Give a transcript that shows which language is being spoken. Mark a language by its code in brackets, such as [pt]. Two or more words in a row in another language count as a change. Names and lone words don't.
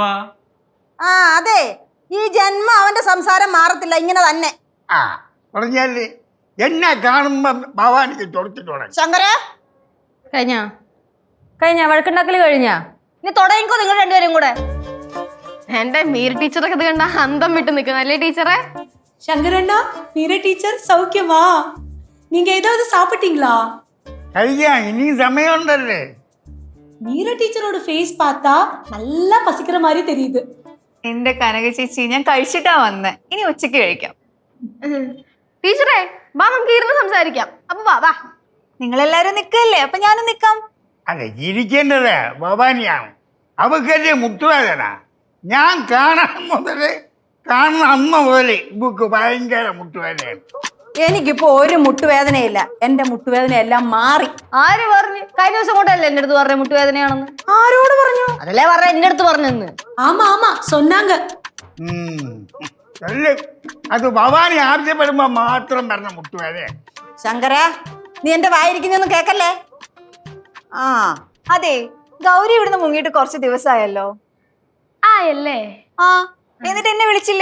[ml] അതെ, ഈ ജന്മം അവന്റെ സംസാരം മാറത്തില്ല, ഇങ്ങനെ തന്നെ. പറഞ്ഞാല് എന്നെ കാണുമ്പോ ഭവാനിക്ക് തൊടുത്തിട്ട് ശങ്കര കഴിഞ്ഞ വഴക്കുണ്ടാക്കല് കഴിഞ്ഞാ? ഇനി തുടങ്ങിക്കോ നിങ്ങൾ രണ്ടുപേരും കൂടെ. എന്റെ മീര ടീച്ചറൊക്കെ ഇത് കണ്ട അന്തം വിട്ട് നിൽക്കുന്ന അല്ലേ ടീച്ചറെ? [ta] சங்கரண்ணா, மீரா டீச்சர் சௌக்கியமா? நீங்க ஏதாவது சாப்பிட்டீங்களா? [ml] കഴിയാ, ഇനി സമയമുണ്ടല്ലേ. [ta] மீரா டீச்சரோட ஃபேஸ் பார்த்தா நல்லா பசிக்கிற மாதிரி தெரியுது. [ml] എന്റെ കനക ചേച്ചി, ഞാൻ കഴിച്ചിട്ടാ വന്നേ, ഇനി ഉച്ചക്ക് കഴിക്കാം. ടീച്ചറെ വാ, നമുക്ക് ഇരുന്ന് സംസാരിക്കാം. അപ്പൊ വാ. നിങ്ങളെല്ലാരും നിക്കല്ലേ, അപ്പൊ ഞാനും നിക്കാം. അതെ, ഇരിക്കേണ്ടത് ഭവാനിയാണ്. അവക്കല്ലേ മുട്ടുവേദന. ഞാൻ കാണുന്ന അമ്മ മുതല് ഇവക്ക് ഭയങ്കര മുട്ടുവേദനയാണ്. എനിക്കിപ്പോ ഒരു മുട്ടുവേദനയില്ല, എന്റെ മുട്ടുവേദന എല്ലാം മാറി. ആര് പറഞ്ഞു? കഴിഞ്ഞ ദിവസം കൊണ്ടല്ലേ എന്റെ അടുത്ത് പറഞ്ഞ മുട്ടുവേദനയാണെന്ന്? ആരോട് പറഞ്ഞു? അതല്ലേ പറഞ്ഞ എന്റെ അടുത്ത് പറഞ്ഞെന്ന്. [ta] ஆமா ஆமா சொன்னாங்க. [ml] അത് ഭവാനി ആവശ്യപ്പെടുമ്പോ മാത്രം പറഞ്ഞ മുട്ടുവേദന. ശങ്കര, നീ എന്റെ വായിരിക്കുന്നൊന്നും കേക്കല്ലേ. അതെ, ഗൗരി ഇവിടുന്ന് മുങ്ങിയിട്ട് കുറച്ച് ദിവസമായല്ലോ. ആയല്ലേ? എന്നിട്ട് എന്നെ വിളിച്ചില്ല.